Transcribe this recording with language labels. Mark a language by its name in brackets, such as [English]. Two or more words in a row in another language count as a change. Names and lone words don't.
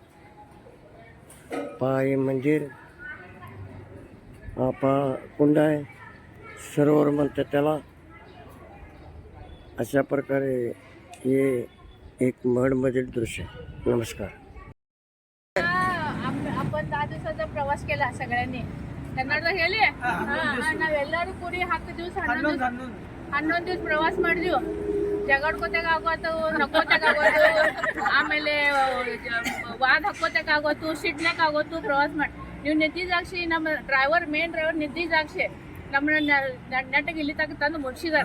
[Marathi] पहा, हे मंदिर, हा पहा कुंड आहे, सरोवर म्हणतात त्याला. अशा प्रकारे हे एक महडमधील दृश्य आहे. नमस्कार. आपण 10 दिवसाचा प्रवास केला सगळ्यांनी. [Kannada] ಕನ್ನಡ ಹೇಳಿ ನಾವೆಲ್ಲರೂ ಕೂಡಿ 10 ದಿವಸ 11 ದಿವಸ ಪ್ರವಾಸ ಮಾಡಿದ್ವಿ. ಜಗಾಡ್ಕೋತಾಗ ಆಗೋತು, ನಕ್ಕೋತಾಗ ಆಗೋದು, ಆಮೇಲೆ ವಾದ ಹಾಕೋತಾಗ ಆಗೋತು, ಸಿಡ್ನಾಗ ಆಗೋತು. ಪ್ರವಾಸ ಮಾಡಿ ನೀವು ನಿದ್ದಿದಾಕ್ಷಿ ನಮ್ಮ [English] main driver [Kannada] ನಿದ್ದಿದಾಕ್ಷಿ ನಮ್ಮನ್ನ ನೆಟ್ಟಗೆ ಇಲ್ಲಿ ತನಕ ತಂದು ಮುಗಿಸಿದಾರೆ.